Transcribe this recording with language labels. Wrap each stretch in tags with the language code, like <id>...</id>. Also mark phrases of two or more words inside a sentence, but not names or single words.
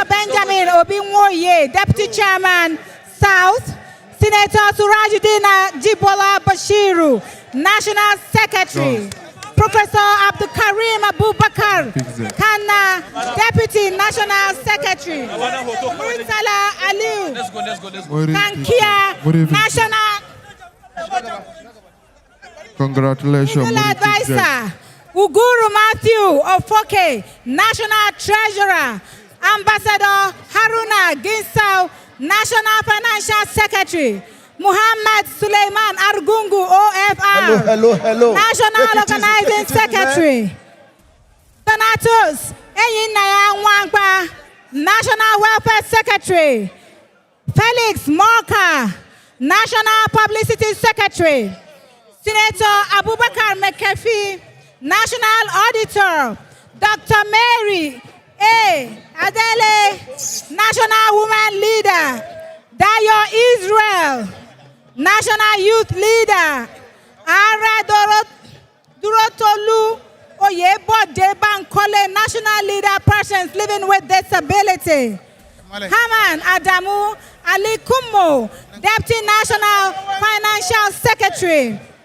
<en>Benjamin Obinwoye, Deputy Chairman, South, Senator Surajuddin Jibola Bashiru, National Secretary, Professor Abdul Karim Abubakar Kana, Deputy National Secretary, Murtala Aliu, Kankia, National Congratulations, Advisor, Uguru Matthew Ofoke, National Treasurer, Ambassador Haruna Ginsau, National Financial Secretary, Muhammad Suleiman Argungu, OFR, National Organizing Secretary, Donatus Eyinaya Nwangba, National Welfare Secretary, Felix Morka, National Publicity Secretary, Senator Abubakar McAfee, National Auditor, Dr. Mary A. Adele, National Woman Leader, Dayo Israel, National Youth Leader, Ara Durotolu Oyebode Bankole, National Leader Persons Living with Disability, Haman Adamu Ali Kumo, Deputy National Financial Secretary,</en>